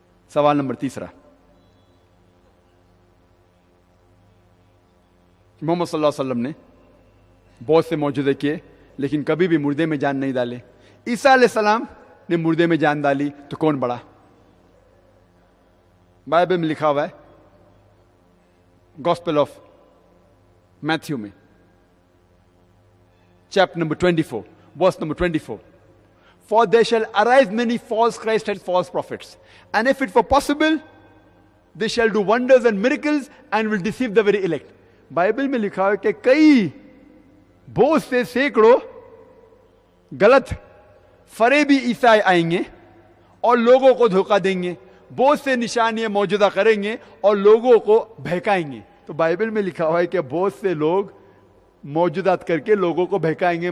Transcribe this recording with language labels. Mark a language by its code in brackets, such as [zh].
[hi] सवाल नंबर 3, मोहम्मद सल्लल्लाहु अलैहि वसल्लम ने बहुत से मौजूदे किए लेकिन कभी भी मुर्दे में जान नहीं डाले। ईसा अलैहि सलाम ने मुर्दे में जान डाली, तो कौन बड़ा? बाइबल में लिखा हुआ है गॉस्पेल ऑफ मैथ्यू में chapter number 24 [en] Verse number 24, For there shall arise many false Christs and false prophets, and if it were possible, they shall do wonders and miracles and will deceive the very elect. [hi] Bible में लिखा है कि कई बहुत से सैकड़ों गलत फरेबी ईसाई आएंगे और लोगों को धोखा देंगे, बहुत से निशानियां मौजूदा करेंगे और लोगों को बहकाएंगे। तो बाइबल में लिखा हुआ है कि बहुत से लोग मौजूदात करके लोगों को बहकाएंगे।